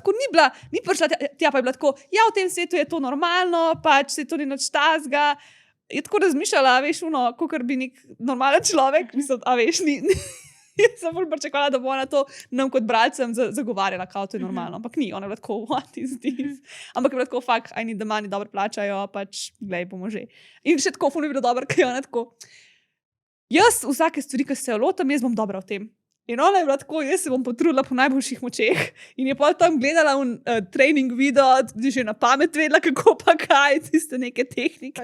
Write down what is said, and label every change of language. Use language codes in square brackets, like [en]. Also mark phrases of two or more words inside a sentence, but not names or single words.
[sl] Tako ni prišla tja, pa je bila tako, ja, v tem svetu je to normalno, pač se to ni nič tazga. Je tako razmišljala, veš, kakor bi nek normalen človek, mislim, veš, jaz sem bolj pričakovala, da bo ona to nam kot bralcem zagovarjala, kao to je normalno, ampak ni, ona je bila tako, [en] what is this? [sl] Ampak je bila tako, [en] fuck, I need the money, [sl] dobro plačajo, pač, glej, bomo že. In še tako, ful mi je bilo dobro, ker je ona tako, jaz vsake stvari, ki se jo lotam, jaz bom dobra v tem. In ona je bila tako, jaz se bom potrudila po najboljših močeh in je pa tam gledala trening video, že na pamet vedela, kako pa kaj, tiste neke tehnike.